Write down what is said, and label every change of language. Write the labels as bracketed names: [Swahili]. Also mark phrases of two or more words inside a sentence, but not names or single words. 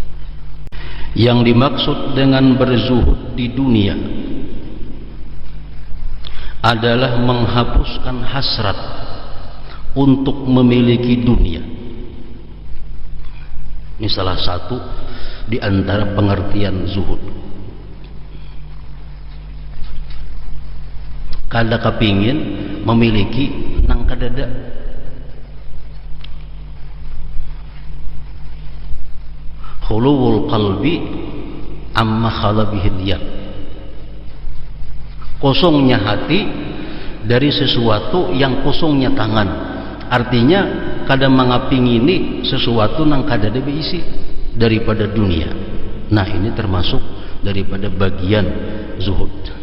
[Indonesian] Yang dimaksud dengan berzuhud di dunia adalah menghapuskan hasrat untuk memiliki dunia. Ini salah satu di antara pengertian zuhud. [Banjar] Kada kepingin memiliki nang kadada. [Arabic] خلو القلب عما خلا به اليد. [Indonesian] Kosongnya hati dari sesuatu yang kosongnya tangan. [Banjar] Artinya kadang mengapingini sesuatu nang kadada beisi daripada dunia. [Indonesian] Nah, ini termasuk daripada bagian zuhud.